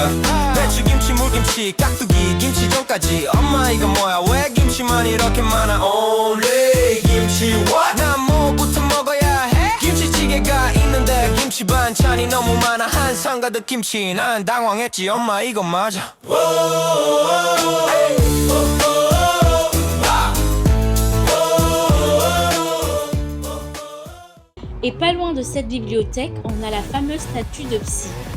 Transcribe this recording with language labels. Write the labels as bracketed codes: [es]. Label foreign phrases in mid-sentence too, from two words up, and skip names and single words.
[ko] 배추 김치 물김치 깍두기 김치전까지. 엄마 이거 뭐야 왜 김치만 이렇게 많아. Only 김치 what? 난 뭐부터 먹어야 해? 김치찌개가 있는데 김치 반찬이 너무 많아. 한상 가득 김치 난 당황했지. 엄마 이거 맞아? [fr] Et pas loin de cette bibliothèque, on a la fameuse statue de Psy.